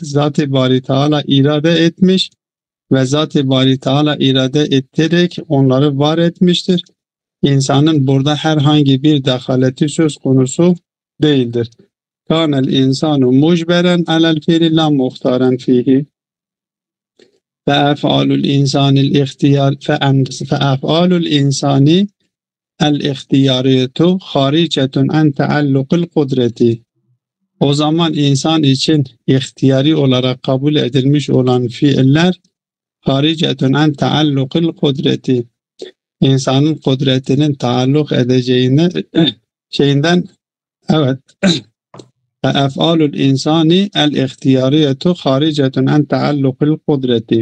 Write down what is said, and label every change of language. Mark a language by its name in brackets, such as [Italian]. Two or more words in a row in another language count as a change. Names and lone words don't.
[Turkish] Zat-ı Bari Teala irade etmiş ve Zat-ı Bari Teala irade ettirerek onları var etmiştir. İnsanın burada herhangi bir dehaleti söz konusu değildir. [Arabic] كان الإنسان مجبرا على الفعل لا مختارا فيه. فَأَفْعَالُ الْاِنْسَانِ الْاِخْتِيَارِيَةُ خَارِجَةٌ عَنْ تَعَلُّقِ الْقُدْرَةِ. [Turkish] O zaman insan için ihtiyari olarak kabul edilmiş olan fiiller [Arabic] خارجة عن تعلق القدرة, [Turkish] insanın kudretinin taalluk edeceğini şeyinden, evet. [Arabic] أفعال الإنسان الاختيارية خارجة عن تعلق القدرة.